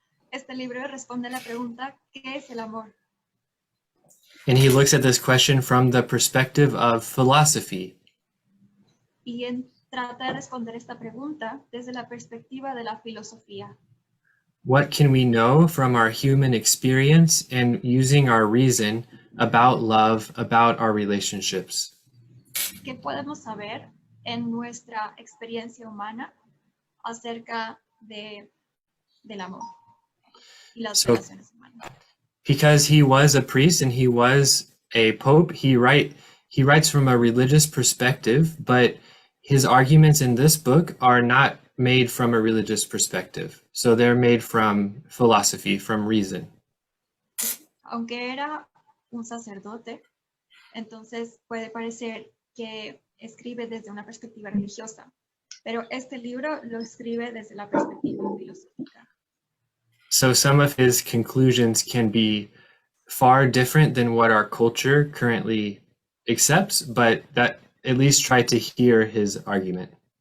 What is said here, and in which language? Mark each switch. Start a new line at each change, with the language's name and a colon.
Spanish: Este libro responde a la pregunta, ¿qué es el amor?
English: And he looks at this question from the perspective of philosophy.
Spanish: Y trata de responder esta pregunta desde la perspectiva de la filosofía.
English: What can we know from our human experience and using our reason about love, about our relationships?
Spanish: ¿Qué podemos saber en nuestra experiencia humana acerca del amor y las relaciones humanas?
English: Because he was a priest and he was a pope, he writes from a religious perspective, but his arguments in this book are not made from a religious perspective. So they're made from philosophy, from reason.
Spanish: Aunque era un sacerdote, entonces puede parecer que escribe desde una perspectiva religiosa, pero este libro lo escribe desde la perspectiva filosófica.
English: So some of his conclusions can be far different than what our culture currently accepts, but that at least try to hear his argument.